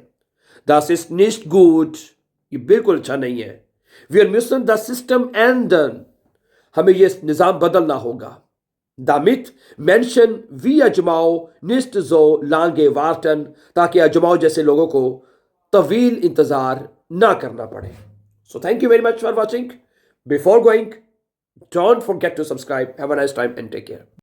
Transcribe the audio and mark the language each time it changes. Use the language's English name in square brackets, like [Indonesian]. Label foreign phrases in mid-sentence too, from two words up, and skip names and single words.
[German] Das ist nicht gut, [Urdu] یہ بالکل اچھا نہیں ہے. [German] Wir müssen das System ändern, [Urdu] ہمیں یہ نظام بدلنا ہوگا. [German] Damit Menschen wie अजमाओ nicht so lange warten, [Urdu] تاکہ अजमाओ جیسے لوگوں کو طویل انتظار نہ کرنا پڑے. [English] So thank you very much for watching. Before going, don't forget to subscribe. Have a nice time and take care.